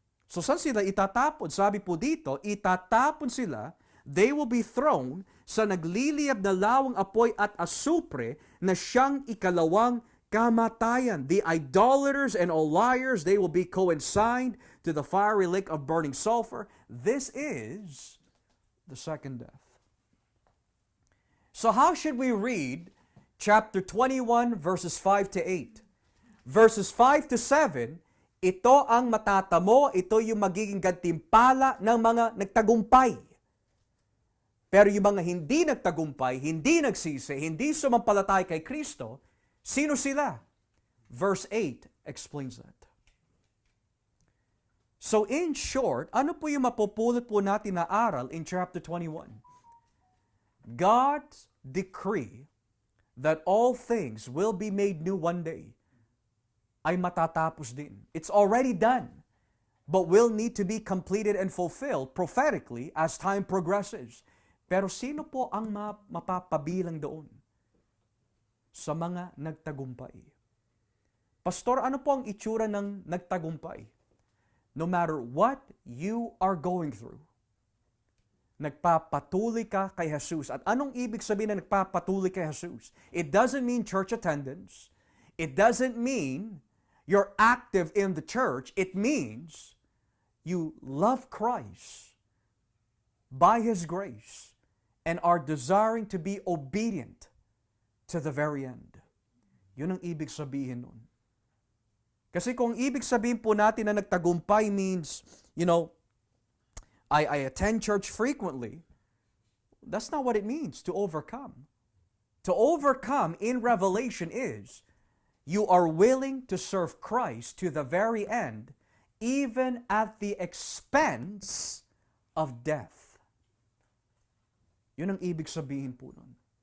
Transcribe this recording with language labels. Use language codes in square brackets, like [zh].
[tl] So saan sila itatapon? Sabi po dito, itatapon sila, [en] they will be thrown [tl] sa nagliliyab na lawang apoy at asupre na siyang ikalawang kamatayan. [en] The idolaters and all liars, they will be consigned to the fiery lake of burning sulfur. This is the second death. So how should we read chapter 21 verses 5 to 8? Verses 5 to 7, [tl] ito ang matatamo, ito yung magiging gantimpala ng mga nagtagumpay. Pero yung mga hindi nagtagumpay, hindi nagsisi, hindi sumampalatay kay Kristo, sino sila? Verse 8, [en] explains that. So in short, [tl] ano po yung mapupulot po natin na aral in chapter 21? [en] God's decree that all things will be made new one day [tl] ay matatapos din. [en] It's already done, but will need to be completed and fulfilled prophetically as time progresses. [tl] Pero sino po ang mapapabilang doon? Sa mga nagtagumpay. Pastor, ano po ang itsura ng nagtagumpay? [en] No matter what you are going through, [tl] nagpapatuloy ka kay Jesus. At anong ibig sabihin na nagpapatuloy kay Jesus? [en] It doesn't mean church attendance. It doesn't mean you're active in the church. It means you love Christ by His grace and are desiring to be obedient to the very end. [tl] Yun ang ibig sabihin nun. Kasi kung ibig sabihin po natin na nagtagumpay [en] means, I attend church frequently, that's not what it means to overcome. To overcome in Revelation is, you are willing to serve Christ to the very end, even at the expense of death. [tl] Yun ang ibig sabihin po nun.